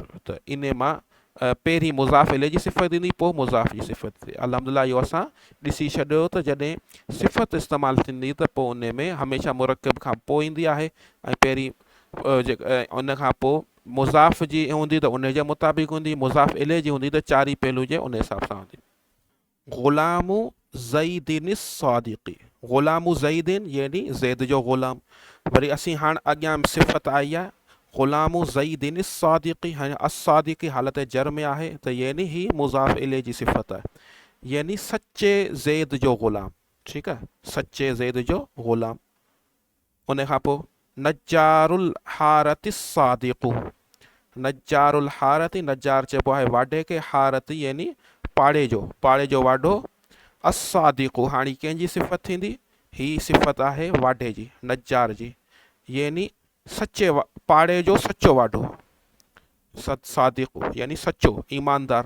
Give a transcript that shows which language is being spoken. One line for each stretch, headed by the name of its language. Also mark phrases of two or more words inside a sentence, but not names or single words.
Sindhi: त इन मां पहिरीं मुज़ाफ़ इलैहि जी सिफ़त ईंदी, पोइ मुज़ाफ़ जी सिफ़त थी। अल्हम्दुलिल्लाह इहो असां ॾिसी छॾियो त जॾहिं सिफ़त इस्तेमालु थींदी त पोइ उन में हमेशह मुरकब खां पोइ ईंदी आहे, ऐं पहिरीं उन खां पोइ मुज़ाफ़ जी हूंदी त उन जे मुताबिक़ हूंदी, मुज़ाफ़ इलैहि जी हूंदी त चारि पहलू जे उन हिसाब सां हूंदी।
Arabic: غلامُ زيدٍ صادقٍ، غلامُ زيدٍ
Sindhi: यानी ज़ैद जो ग़ुलाम। वरी असीं हाणे अॻियां सिफ़त आई आहे
Arabic: غلامُ زيدٍ صادقٍ,
Sindhi: हाणे असादिक़ी हालत जर में आहे त यानी ही मुज़ाफ़ इलैहि जी सिफ़त आहे, यानी सचे ज़ैद जो ग़ुलाम। ठीकु आहे, सचे ज़ैद जो ग़ुलाम। उन खां पोइ
Arabic: نجارُ الحارةِ صادقٌ، نجارُ الحارةِ,
Sindhi: नजार चइबो आहे वाढे खे, हारति यानी पाड़े जो वाढो। असादिक़ु हाणे कंहिंजी सिफ़त थींदी, ही सिफ़त आहे वाढे जी, नजार जी, यानी सचे पाड़े जो सचो वाढो। सादिक़ु यानी सचो ईमानदार।